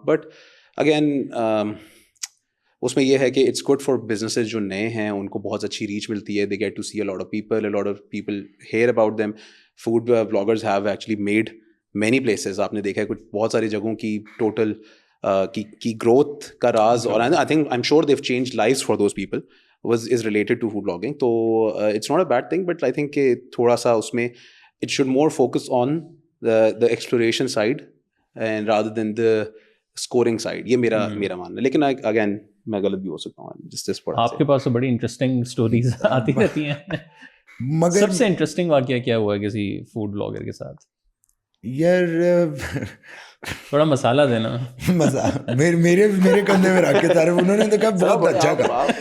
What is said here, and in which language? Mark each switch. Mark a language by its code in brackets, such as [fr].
[hi] But again उसमें यह है कि [en] it's good for businesses [hi] जो नए हैं उनको बहुत अच्छी रीच मिलती है. [en] They get to see a lot of people hear about them. Food bloggers have actually made many places. [hi] आपने देखा है कुछ बहुत सारी जगहों की टोटल की ग्रोथ का राज, [en] और I think I am sure they've change lives for those people is related to food blogging. तो it's not a bad thing, but I think [hi] कि थोड़ा सा उसमें [en] it should more focus on the exploration side and rather than the scoring side. [hi] ये मेरा मानना है. लेकिन again मैं गलत भी हो सकता हूँ. आपके पास तो बड़ी इंटरेस्टिंग स्टोरीज आती रहती हैं. मगर सबसे इंटरेस्टिंग वाकया क्या हुआ किसी फूड ब्लॉगर के साथ? यार थोड़ा मसाला देना. मेरे कंधे में रख के तारे उन्होंने तो कहा बहुत अच्छा कहा.